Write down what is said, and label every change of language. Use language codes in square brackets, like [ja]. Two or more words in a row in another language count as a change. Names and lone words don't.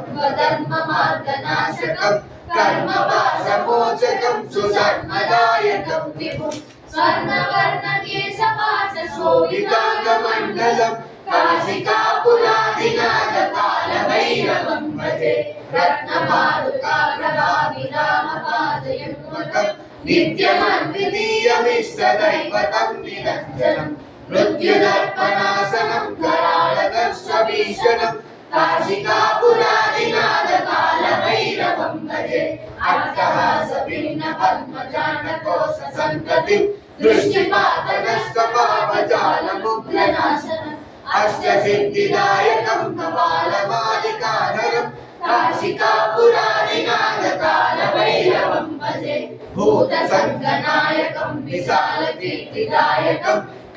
[sa] స్వధర్మ మార్గనాశకం కర్మపాశమోచకం సుధర్మదాయకం విభుం స్వర్ణవర్ణ కేశపాశ శోభితాంగమండలం కాశికాపురాదినాథ కాలభైరవం భజే రత్నపాదుకాగ్రవావిరామపాదయుగ్మకం నిత్యమద్వితీయమిష్టదైవతం నిరంజనం మృత్యుదర్పణాసనం కరాళద भीषणं काशिकापुरादिनाथ कालभैरवं भजे अट्टहास भिन्न पद्मजानकोश सन्ततिं दृष्टिपातनष्टपापजालमुग्रनाशनम् अष्टसिद्धिदायकं कपालमालिकाधरं काशिकापुरादिनाथ कालभैरवं भजे भूतसङ्गनायकं विशालकीर्तिदायकं